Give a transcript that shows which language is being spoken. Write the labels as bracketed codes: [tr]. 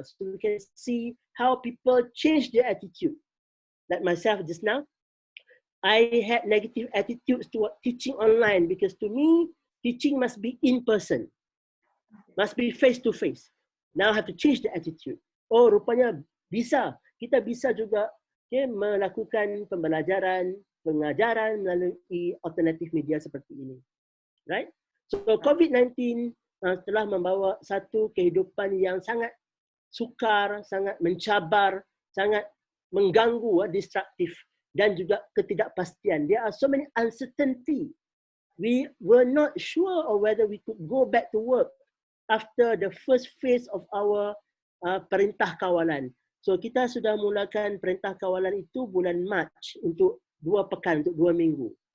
[en] So we can see how people change their attitude. Like myself just now, I had negative attitudes toward teaching online because to me, teaching must be in person, must be face to face. Now I have to change the attitude. [ms] Oh, rupanya bisa. Kita bisa juga melakukan pembelajaran, pengajaran melalui alternatif media seperti ini. Right? So COVID-19 telah membawa satu kehidupan yang sangat sukar, sangat mencabar, sangat mengganggu, destruktif dan juga ketidakpastian. [en] There are so many uncertainty. We were not sure of whether we could go back to work after the first phase of our perintah kawalan. [ms] So kita sudah mulakan perintah kawalan itu bulan Mac untuk 2 pekan, untuk 2 minggu.